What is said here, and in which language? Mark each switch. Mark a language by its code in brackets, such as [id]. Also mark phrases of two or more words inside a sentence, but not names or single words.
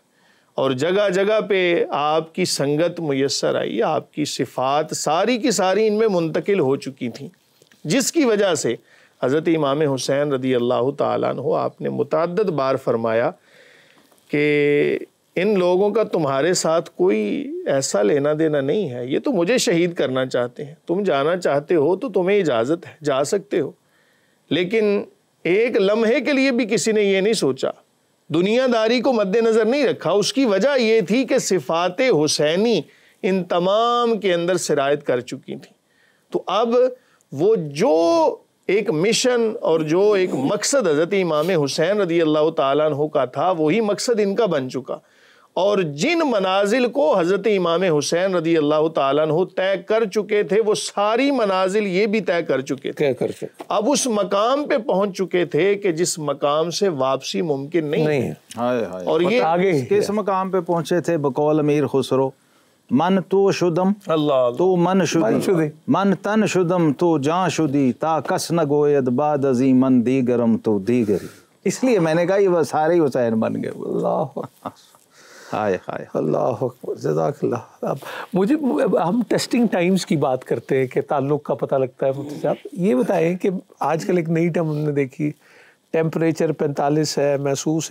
[ur] اور جگہ جگہ پہ آپ کی سنگت میسر آئی، آپ کی صفات ساری کی ساری ان میں منتقل ہو چکی تھی، جس کی وجہ سے حضرت امام حسین رضی اللہ تعالیٰ عنہ آپ نے متعدد بار فرمایا کہ ان لوگوں کا تمہارے ساتھ کوئی ایسا لینا دینا نہیں ہے، یہ تو مجھے شہید کرنا چاہتے ہیں. تم جانا چاہتے ہو تو تمہیں اجازت ہے، جا سکتے ہو. لیکن ایک لمحے کے لیے بھی کسی نے یہ نہیں سوچا دنیا داری کو مد نظر نہیں رکھا. اس کی وجہ یہ تھی کہ صفات حسینی ان تمام کے اندر سرایت کر چکی تھی. تو اب وہ جو ایک مشن اور جو ایک مقصد حضرت امام حسین رضی اللہ تعالیٰ عنہ کا تھا وہی مقصد ان کا بن چکا. اور جن منازل کو حضرت امام حسین رضی اللہ تعالیٰ عنہ طے کر چکے تھے وہ ساری منازل یہ بھی طے کر چکے تھے. اب اس مقام پہ پہنچ چکے تھے کہ جس مقام سے واپسی ممکن نہیں ہے. اور یہ آگے کس مقام پہ پہنچے تھے؟ بقول امیر خسرو، [fa] من تو شدم [ur] اللہ [fa] تو من شدی، من تن شدم تو جان شدی، تا کس نہ گوید بعد ازی من دیگرم تو دیگری. [ur] اس لیے میں نے کہا یہ سارے ہی حسین بن گئے. اللہ ہائے ہائے [ar] اللہ اکبر، جزاک اللہ. [ur] اب مجھے ہم [en] testing times [ur] کی بات کرتے ہیں کہ تعلق کا پتہ لگتا ہے. مفتی صاحب یہ بتائیں کہ آج کل ایک نئی ٹرم ہم نے دیکھی، ٹیمپریچر 45 ہے، محسوس